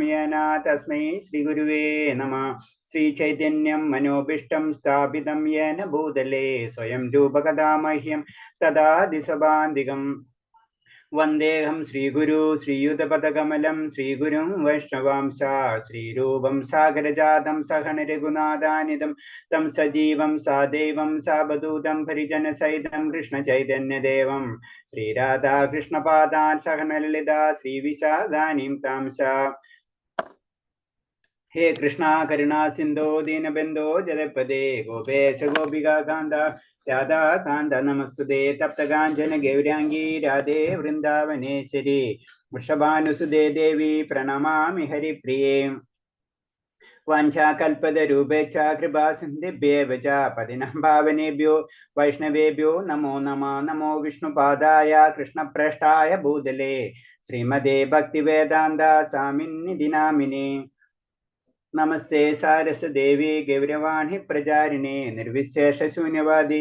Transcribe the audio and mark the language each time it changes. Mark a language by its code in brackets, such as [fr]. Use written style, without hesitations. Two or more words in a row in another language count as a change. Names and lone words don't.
[sa] യേന തസ്മൈ ശ്രീഗുരുവേ നമഃ ശ്രീചൈതന്യം മനോഭീഷ്ടം സ്ഥാപിതം യേന ഭൂതലേ സ്വയം രൂപകഥാ മഹ്യം തദാതി സ്വഭാന്തികം വന്ദേഹം ശ്രീഗുരു ശ്രീയുതപദകമലം ശ്രീഗുരും വൈഷ്ണവാംശ ശ്രീരൂപം സാഗരജാതം സഹന രഘുനാഥാനിതം തം സജീവം സാദൈവം സാവധൂതം പരിജനസഹിതം കൃഷ്ണചൈതന്യദേവം ശ്രീരാധാകൃഷ്ണപാദാൻ സഹനലളിതാ ശ്രീവിശാഖാനീം താംസ हे कृष्णा करुणा सिंधो दीनबंधो जगत्पते गोपेश गोपिका कांद राधा कांद नमस्तुते तप्तकांचन गौरांगी राधे वृंदावनेश्वरी वृषभानुसुते देवी प्रणमामि हरिप्रिये वाञ्छाकल्पतरुभ्यश्च कृपा सिन्धुभ्येव च पतिनं पावनेभ्यो वैष्णवेभ्यो नमो नमः नमो विष्णुपादाय कृष्णप्रेष्ठाय भूतले श्रीमते भक्तिवेदान्त स्वामिन्निधि नामिने नमस्ते सारसदेवी गौरवाणी प्रचारिणे निर्विशेष शून्यवादी